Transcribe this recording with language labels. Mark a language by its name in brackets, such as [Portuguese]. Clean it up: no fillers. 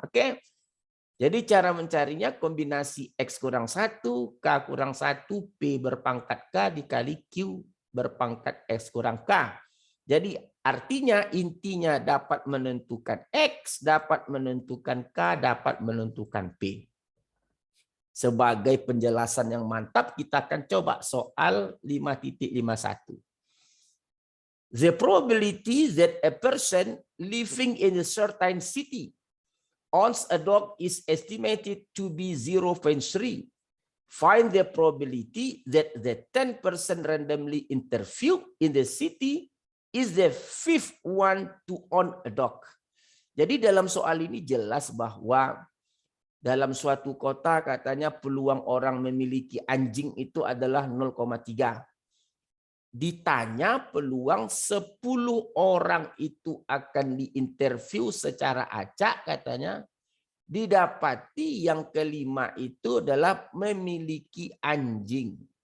[Indonesian] Oke? Jadi cara mencarinya kombinasi X kurang 1, K kurang 1, P berpangkat K dikali Q berpangkat X kurang K. Jadi artinya intinya dapat menentukan X, dapat menentukan K, dapat menentukan P. Sebagai penjelasan yang mantap, kita akan coba soal 5.51. [English] The probability that a person living in a certain city owns a dog is estimated to be 0.3. Find the probability that the 10 person randomly interviewed in the city is the fifth one to own a dog. [Indonesian] Jadi dalam soal ini jelas bahwa dalam suatu kota katanya peluang orang memiliki anjing itu adalah 0,3. Ditanya peluang 10 orang itu akan diinterview secara acak katanya, didapati yang kelima itu adalah memiliki anjing.